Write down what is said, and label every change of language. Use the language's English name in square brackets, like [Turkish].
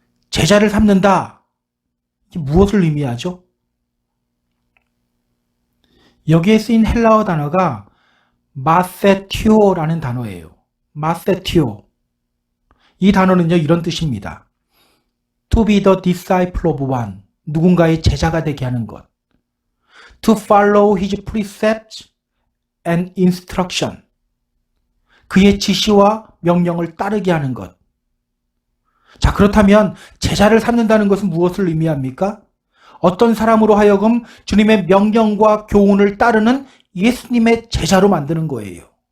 [Korean] 제자를 삼는다. 이게 무엇을 의미하죠? 여기에 쓰인 헬라어 단어가 마세티오라는 단어예요. 마세티오. 이 단어는요, 이런 뜻입니다. [English] To be the disciple of one. [Korean] 누군가의 제자가 되게 하는 것. [English] To follow his precepts and instruction. [Korean] 그의 지시와 명령을 따르게 하는 것. 자, 그렇다면 제자를 삼는다는 것은 무엇을 의미합니까? 어떤 사람으로 하여금 주님의 명령과 교훈을 따르는 예수님의 제자로 만드는 거예요.